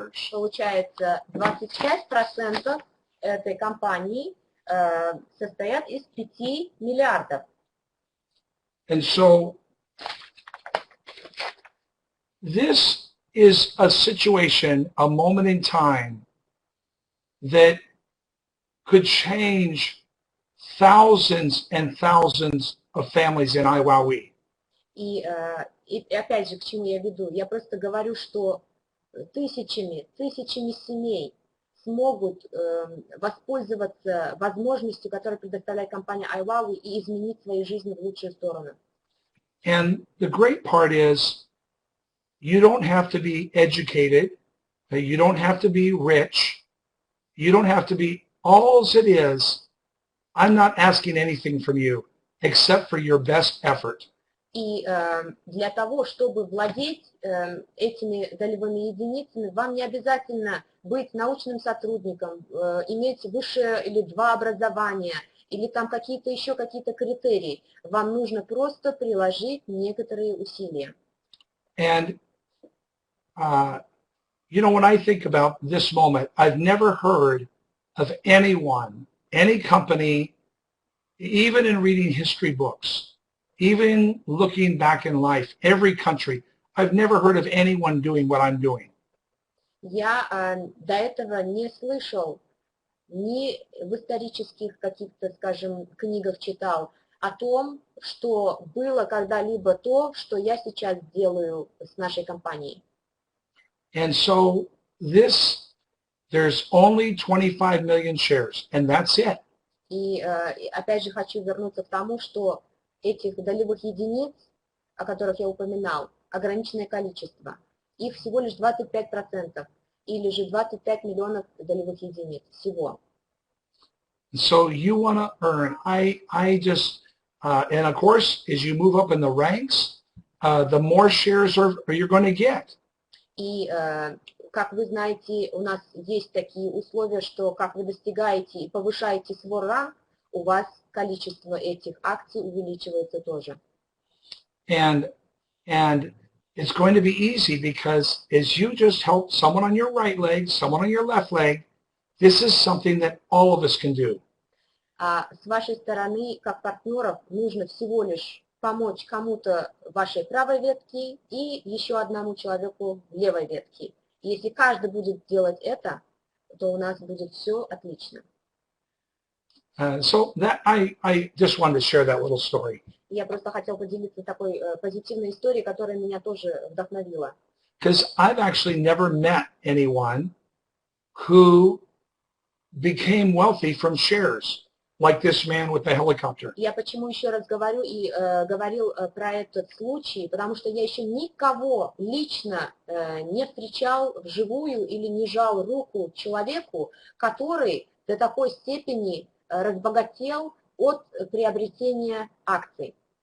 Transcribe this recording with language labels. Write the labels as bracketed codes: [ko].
[ru] Получается, 25% этой компании состоят из 5 миллиардов. [en] And so this is a situation, a moment in time that could change thousands and thousands of families in IWOWE. [ru] И опять же, к чему я веду? Я просто говорю, что тысячами семей смогут воспользоваться возможностью, которую предоставляет компания iWoWE, и изменить свои жизни в лучшую сторону. [en] And the great part is you don't have to be educated, you don't have to be rich, you don't have to be, all it is, I'm not asking anything from you except for your best effort. [ru] И для того, чтобы владеть этими долевыми единицами, вам не обязательно быть научным сотрудником, иметь высшее или 2 образования, или там еще какие-то критерии. Вам нужно просто приложить некоторые усилия. [en] And, when I think about this moment, I've never heard of anyone, any company, even in reading history books, even looking back in life, every country, I've never heard of anyone doing what I'm doing. [ru] Я до этого не слышал, ни в исторических каких-то, скажем, книгах читал о том, что было когда-либо то, что я сейчас делаю с нашей компанией. [en] And so there's only 25 million shares, and that's it. [ru] И опять же хочу вернуться к тому, что этих долевых единиц, о которых я упоминал, ограниченное количество. Их всего лишь 25%, или же 25 миллионов долевых единиц всего. [en] So you want to earn, and of course, as you move up in the ranks, the more shares you're going to get. [ru] И как вы знаете, у нас есть такие условия, что как вы достигаете и повышаете свой ранг, у вас количество этих акций увеличивается тоже. [en] And it's going to be easy because as you just help someone on your right leg, someone on your left leg, this is something that all of us can do. [ru] А с вашей стороны, как партнеров, нужно всего лишь помочь кому-то в вашей правой ветке и еще одному человеку в левой ветке. И если каждый будет делать это, то у нас будет все отлично. [en] So that I just wanted to share that little story. [ru] Я просто хотел поделиться такой позитивной историей, которая меня тоже вдохновила. [en] Because I've actually never met anyone who became wealthy from shares, like this man with the helicopter. [ru] Я почему еще раз говорю и говорил про этот случай, потому что я еще никого лично не встречал вживую или не жал руку человеку, который до такой степени разбогател от приобретения акций.